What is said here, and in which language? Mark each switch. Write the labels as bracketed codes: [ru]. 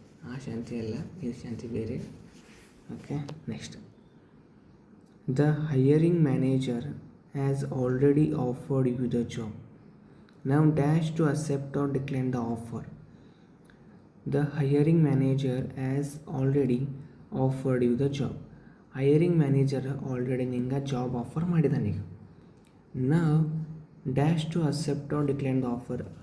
[kn] ಆ ಶಾಂತಿ ಅಲ್ಲ, ಇದು ಶಾಂತಿ ಬೇರೆ. [en] Okay, next, the hiring manager has already offered you the job. Now dash to accept or decline the offer. The hiring manager has already offered you the job. Hiring manager already [kn] ನಿಂಗೆ job offer ಮಾಡಿದಾನೆ. ಈಗ [en] Now dash to accept or decline the offer.